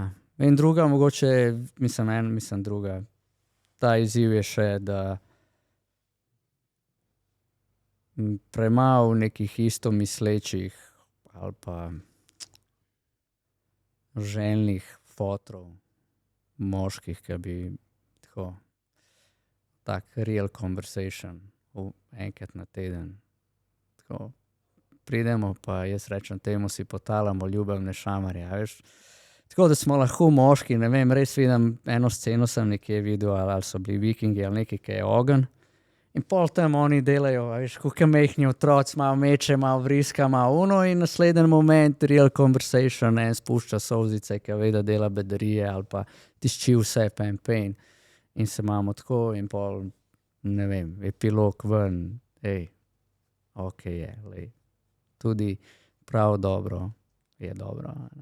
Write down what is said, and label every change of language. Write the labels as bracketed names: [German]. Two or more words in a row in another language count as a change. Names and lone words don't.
[Slovenian] In druga mogoče, druga, ta izziv je še, da premalo nekih istomislečih ali pa željnih fotrov, moških, ki bi tako, tak [English] real conversation [Slovenian] enkrat na teden. Tako, pridemo pa jaz rečem temu, si potalamo ljubavne šamarje, a veš. Tako, da smo lahko moški, ne vem, res vidim, eno sceno sem nekje videl, ali so bili vikingi ali nekaj, ki je ogenj. In pol tam oni delajo, a veš, kakor majhni otroci, malo meče, malo vriska, malo ono in naslednji moment [English] real conversation, [Slovenian] en spušča solzice, ki ve, da dela bedarije ali pa tišči vse pain. In se imamo tako in pol, ne vem, epilog ven, okej je, lej. Tudi prav dobro je dobro, ne.